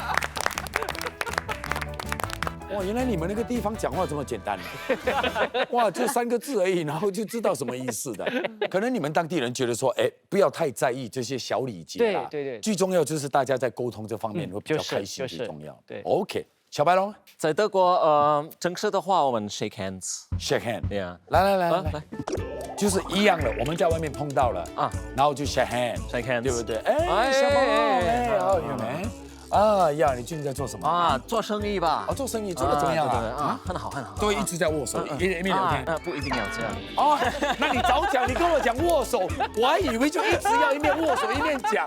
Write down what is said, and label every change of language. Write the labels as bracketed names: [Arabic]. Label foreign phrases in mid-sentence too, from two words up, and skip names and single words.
[Chinese] 哇，原来你们那个地方讲话这么简单，哇，就3个字而已，然后就知道什么意思的。可能你们当地人觉得说，哎，不要太在意这些小礼节啦。对。最重要就是大家在沟通这方面会比较开心，最重要。对，OK， 小白龙，在德国，正式的话我们 [English] shake hands。 [Chinese] shake hand，对呀。来，就是一样的，我们在外面碰到了啊，然后就 [English] shake hand， [Chinese] 对不对？哎，小宝，有没？呀，你最近在做什么啊？做生意吧。做生意做得怎么样啊？很好。都一直在握手，一面聊天。不一定要这样。哦，那你早讲，你跟我讲握手，我还以为就一直要一面握手一面讲。